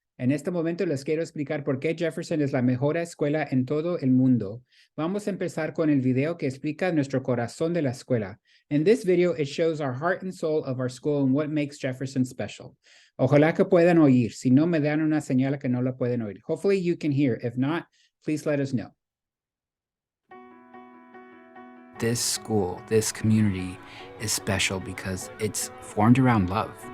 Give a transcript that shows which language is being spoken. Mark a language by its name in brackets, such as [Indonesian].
[Spanish] En este momento les quiero explicar por qué Jefferson es la mejor escuela en todo el mundo. Vamos a empezar con el video que explica nuestro corazón de la escuela. [English] In this video, it shows our heart and soul of our school and what makes Jefferson special. [Spanish] Ojalá que puedan oír. Si no, me dan una señal que no la pueden oír. [English] Hopefully you can hear. If not, please let us know. This school, this community is special because it's formed around love.